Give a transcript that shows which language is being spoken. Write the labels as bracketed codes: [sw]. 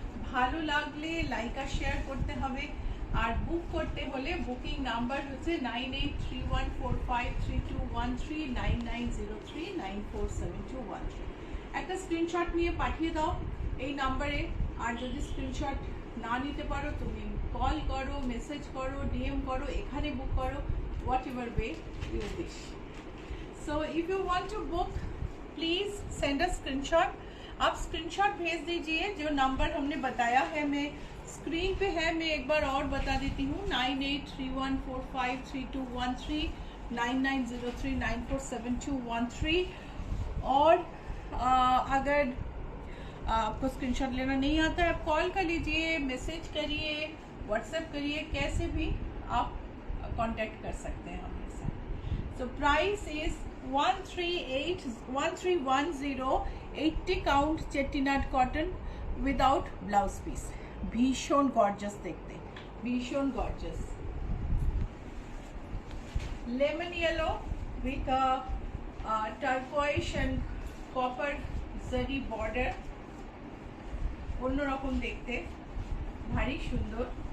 [bn] ভালো লাগলে লাইক আর শেয়ার করতে হবে, আর বুক করতে হলে বুকিং নাম্বার হচ্ছে 9831453213, 9903947213। একটা স্ক্রিনশট নিয়ে পাঠিয়ে দাও এই নাম্বারে। আর যদি স্ক্রিনশট না নিতে পারো, তুমি কল করো, মেসেজ করো, ডিএম করো, এখানে বুক করো, [en] whatever way you wish. So if you want to book, please send a screenshot. [hi] आप स्क्रीनशॉट भेज दीजिए। जो नंबर हमने बताया है, मैं स्क्रीन पे है, मैं एक बार और बता देती हूँ, 9831453213, 9903947213। और अगर आपको स्क्रीनशॉट लेना नहीं आता है, आप कॉल कर लीजिए, मैसेज करिए, व्हाट्सएप करिए, कैसे भी आप कांटेक्ट कर सकते हैं हमारे साथ। [en] So price is 1310, 80 count Chettinad cotton without blouse piece. [bn] ভীষণ গর্জাস দেখতে, ভীষণ gorgeous. [en] lemon yellow with turquoise and copper zari border, [bn] অন্যরকম দেখতে, ভারী সুন্দর।